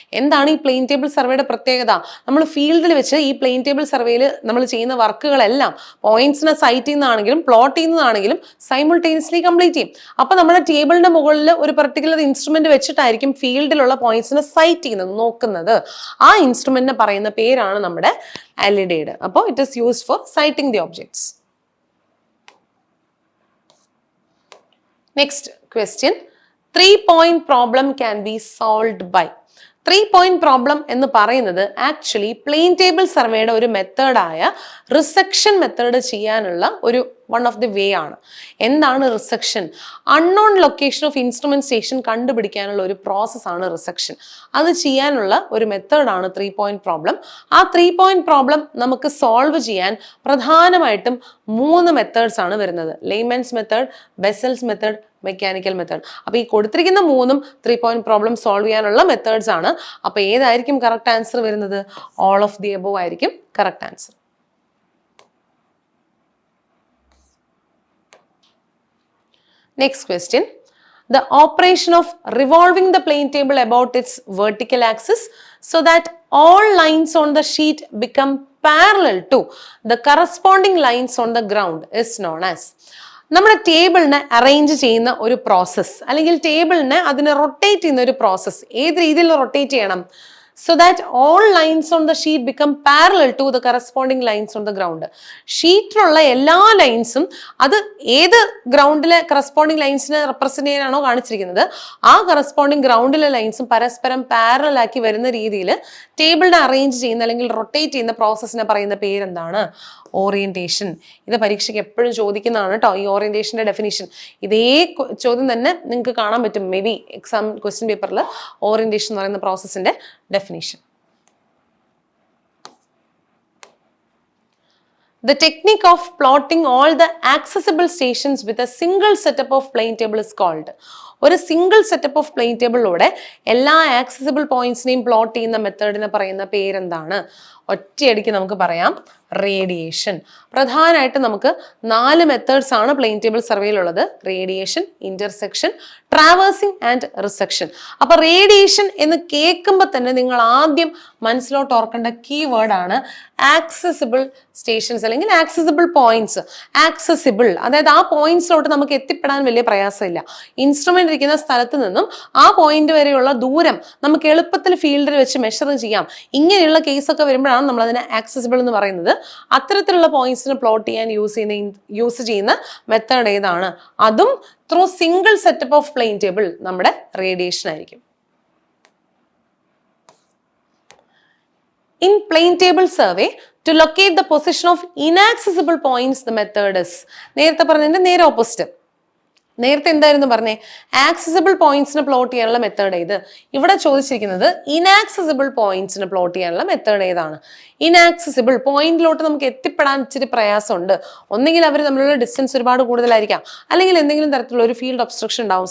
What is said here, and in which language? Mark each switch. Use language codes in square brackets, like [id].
[ml] എന്താണ് ഈ plain table സർവേയുടെ പ്രത്യേകത? നമ്മൾ ഫീൽഡിൽ വെച്ച് ഈ പ്ലെയിൻ ടേബിൾ സർവേയിൽ നമ്മൾ ചെയ്യുന്ന വർക്കുകളെല്ലാം പോയിന്റ്സിനെ സൈറ്റ് ചെയ്യുന്നതാണെങ്കിലും പ്ലോട്ട് ചെയ്യുന്നതാണെങ്കിലും സൈമിൾട്ടേനിയസ്ലി കംപ്ലീറ്റ് ചെയ്യും. അപ്പൊ നമ്മുടെ ടേബിളിന്റെ മുകളിൽ ഒരു പർട്ടിക്കുലർ ഇൻസ്ട്രുമെന്റ് വെച്ചിട്ടായിരിക്കും ഫീൽഡിലുള്ള പോയിന്റ്സിനെ സൈറ്റ് ചെയ്യുന്നത്, നോക്കുന്നത്. ആ ഇൻസ്ട്രുമെന്റിനെ പറയുന്ന പേരാണ് നമ്മുടെ അലിഡേഡ്. അപ്പോൾ [en] It is used for citing the objects. Next question, 3-point problem can be solved by. [ml] 3-point problem എന്ന് പറയുന്നത് ആക്ച്വലി പ്ലെയിൻ ടേബിൾ സർവേയുടെ ഒരു മെത്തേഡായ റിസെക്ഷൻ മെത്തേഡ് ചെയ്യാനുള്ള ഒരു വൺ ഓഫ് ദി വേ ആണ്. എന്താണ് resection? Unknown location of instrument station കണ്ടുപിടിക്കാനുള്ള ഒരു പ്രോസസ്സാണ് റിസെക്ഷൻ. അത് ചെയ്യാനുള്ള ഒരു മെത്തേഡാണ് 3-point പ്രോബ്ലം. ആ 3-point പ്രോബ്ലം നമുക്ക് സോൾവ് ചെയ്യാൻ പ്രധാനമായിട്ടും 3 മെത്തേഡ്സ് ആണ് വരുന്നത്: ലെയ്മൻസ് method, Bessel's method, mechanical method. അപ്പൊ ഈ കൊടുത്തിരിക്കുന്ന 3ഉം 3-point പ്രോബ്ലം സോൾവ് ചെയ്യാനുള്ള മെത്തേഡ്സ് ആണ്. അപ്പൊ ഏതായിരിക്കും കറക്റ്റ് ആൻസർ വരുന്നത്? [en] all of the above [ml] ആയിരിക്കും correct answer. [en] Next question. The operation of revolving the plane table about its vertical axis so that all lines on the sheet become parallel to the corresponding lines on the ground is known as. [ml] നമ്മുടെ ടേബിളിനെ arrange ചെയ്യുന്ന ഒരു process, അല്ലെങ്കിൽ ടേബിളിനെ അതിനെ rotate ചെയ്യുന്ന ഒരു process ഏത് രീതിയിൽ rotate ചെയ്യണം? [en] So that all lines on the sheet become parallel to the corresponding lines on the ground. [ml] ഷീറ്റിലുള്ള എല്ലാ ലൈൻസും അത് ഏത് ഗ്രൗണ്ടിലെ കറസ്പോണ്ടിങ് ലൈൻസിനെ റെപ്രസെന്റ് ചെയ്യാനാണോ കാണിച്ചിരിക്കുന്നത്, ആ കറസ്പോണ്ടിങ് ഗ്രൗണ്ടിലെ ലൈൻസും പരസ്പരം പാരലൽ ആക്കി വരുന്ന രീതിയിൽ ടേബിളിനെ അറേഞ്ച് ചെയ്യുന്ന അല്ലെങ്കിൽ റൊട്ടേറ്റ് ചെയ്യുന്ന പ്രോസസ്സിനെ പറയുന്ന പേരെന്താണ്? ഓറിയന്റേഷൻ. ഇത് പരീക്ഷയ്ക്ക് എപ്പോഴും ചോദിക്കുന്നതാണ് കേട്ടോ, ഈ ഓറിയന്റേഷന്റെ ഡെഫിനിഷൻ. ഇതേ ചോദ്യം തന്നെ നിങ്ങൾക്ക് കാണാൻ പറ്റും [en] may be [ml] എക്സാം ക്വസ്റ്റ്യൻ പേപ്പറിൽ, ഓറിയന്റേഷൻ എന്ന് പറയുന്ന പ്രോസസ്സിന്റെ definition. [en] The technique of plotting all the accessible stations with a single setup of plane table is called. [ml] ഒരു സിംഗിൾ സെറ്റപ്പ് ഓഫ് പ്ലെയിൻ ടേബിളിലൂടെ എല്ലാ ആക്സസിബിൾ പോയിന്റ്സിനെയും പ്ലോട്ട് ചെയ്യുന്ന മെത്തേഡിനെ പറയുന്ന പേരെന്താണ്? ഒറ്റയടിക്ക് നമുക്ക് പറയാം, റേഡിയേഷൻ. പ്രധാനമായിട്ട് നമുക്ക് 4 മെത്തേഡ്സ് ആണ് plain table സർവേയിലുള്ളത്: radiation, intersection, traversing and resection. അപ്പൊ റേഡിയേഷൻ എന്ന് കേൾക്കുമ്പോൾ തന്നെ നിങ്ങൾ ആദ്യം മനസ്സിലോട്ട് ഓർക്കേണ്ട കീവേഡ് ആണ് ആക്സസിബിൾ സ്റ്റേഷൻസ് അല്ലെങ്കിൽ ആക്സസിബിൾ പോയിന്റ്സ്. ആക്സസിബിൾ അതായത് ആ പോയിന്റ്സിലോട്ട് നമുക്ക് എത്തിപ്പെടാൻ വലിയ പ്രയാസമില്ല. ഇൻസ്ട്രുമെന്റ് ഇരിക്കുന്ന സ്ഥലത്ത് നിന്നും ആ പോയിന്റ് വരെയുള്ള ദൂരം നമുക്ക് എളുപ്പത്തിൽ ഫീൽഡിൽ വെച്ച് മെഷർ ചെയ്യാം. ഇങ്ങനെയുള്ള കേസൊക്കെ വരുമ്പോഴാണ് നമ്മൾ അതിനെ ആക്സസിബിൾ എന്ന് പറയുന്നത്. അത്തരത്തിലുള്ള പോയിന്റ്സിന് പ്ലോട്ട് ചെയ്യാൻ യൂസ് ചെയ്യുന്ന മെത്തേഡ് ഏതാണ്? അതും [en] through single setup of plane table [ml] നമ്മുടെ റേഡിയേഷൻ ആയിരിക്കും. [en] In plane table survey, to locate the position of inaccessible points, the method is. [ml] നേരത്തെ പറഞ്ഞതിന്റെ നേരെ ഓപ്പോസിറ്റ്. നേരത്തെ എന്തായിരുന്നു പറഞ്ഞേ? ആക്സസിബിൾ പോയിന്റ്സിന് പ്ലോട്ട് ചെയ്യാനുള്ള മെത്തേഡ് ഏത്? ഇവിടെ ചോദിച്ചിരിക്കുന്നത് ഇനാക്സസിബിൾ പോയിന്റ്സിന് പ്ലോട്ട് ചെയ്യാനുള്ള മെത്തേഡ് ഏതാണ്? ഇനാക്സസിബിൾ പോയിന്റിലോട്ട് നമുക്ക് എത്തിപ്പെടാൻ ഇച്ചിരി പ്രയാസമുണ്ട്. ഒന്നെങ്കിൽ അവർ തമ്മിലുള്ള ഡിസ്റ്റൻസ് ഒരുപാട് കൂടുതലായിരിക്കാം, അല്ലെങ്കിൽ എന്തെങ്കിലും തരത്തിലുള്ള ഒരു ഫീൽഡ് ഒബ്സ്ട്രക്ഷൻ ഉണ്ടാവും.